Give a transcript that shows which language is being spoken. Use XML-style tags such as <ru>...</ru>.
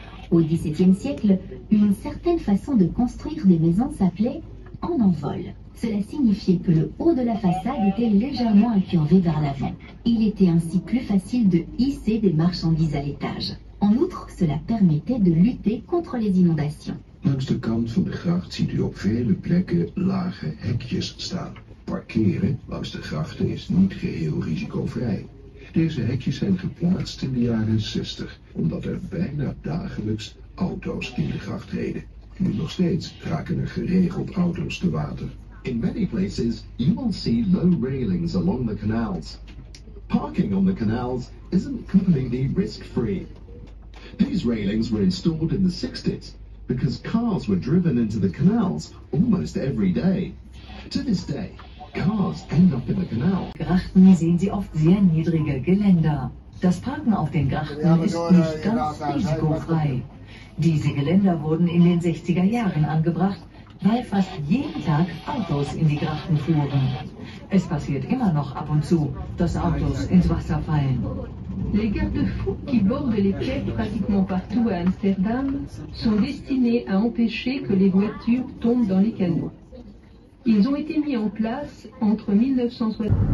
<fr>Au XVIIe siècle, une certaine façon de construire des maisons s'appelait en envol. Cela signifiait que le haut de la façade était légèrement incurvé vers l'avant. Il était ainsi plus facile de hisser des marchandises à l'étage. En outre, cela permettait de lutter contre les inondations.</fr> <nl>Langs de kant van de gracht ziet u op vele plekken lage hekjes staan. Parkeren langs de grachten is niet geheel risicovrij. Deze hekjes zijn geplaatst in de jaren 60, omdat er bijna dagelijks auto's in de gracht reden. Nu nog steeds raken er geregeld auto's te water.</nl> <en>In many places, you will see low railings along the canals. Parking on the canals isn't completely risk-free. These railings were installed in the 60s because cars were driven into the canals almost every day. To this day, cars end up in the canal.</en> <de>Grachten sehen Sie oft sehr niedrige Geländer. Das Parken auf den Grachten ist nicht ganz risikofrei. Diese Geländer wurden in den 60er Jahren angebracht, weil fast jeden Tag Autos in die Grachten fuhren. Es passiert immer noch ab und zu, dass Autos ins Wasser fallen.</de> <fr>Les garde-fous qui bordent les quais pratiquement partout à Amsterdam sont destinés à empêcher que les voitures tombent dans les canaux. Ils ont été mis en place entre 1960</fr>